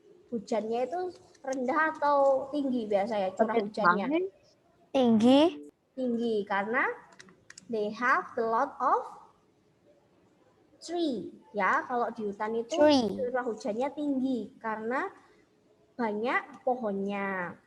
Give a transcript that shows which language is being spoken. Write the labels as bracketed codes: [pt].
[id] Hujannya itu rendah atau tinggi biasanya curah hujannya? Tinggi. Tinggi karena [en] they have a lot of tree. [id] Ya, kalau di hutan itu curah hujannya tinggi karena banyak pohonnya.